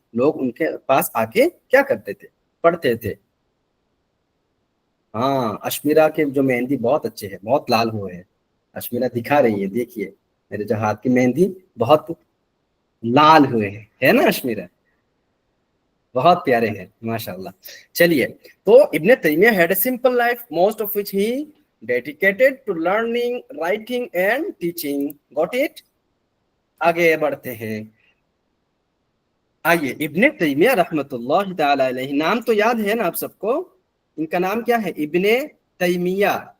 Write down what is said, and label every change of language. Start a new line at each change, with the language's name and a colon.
Urdu: لوگ ان کے پاس آ کے کیا کرتے تھے، پڑھتے تھے. ہاں، اشمیرا کے جو مہندی بہت اچھے ہیں، بہت لال ہوئے ہیں. اشمیرا دکھا رہی ہے، دیکھیے میرے جو ہاتھ کی مہندی بہت لال ہوئے ہیں، ہے نا اشمیرا، بہت پیارے ہیں ماشاءاللہ. چلیے، تو
English: Ibn Taymiyyah had a simple life, most of which he dedicated to learning, writing and teaching. Got it?
Urdu: آگے بڑھتے ہیں. آئیے، ابن تیمیہ رحمۃ اللہ تعالی علیہ، نام تو یاد ہے نا آپ سب کو، ان کا نام کیا ہے، ابن تیمیہ.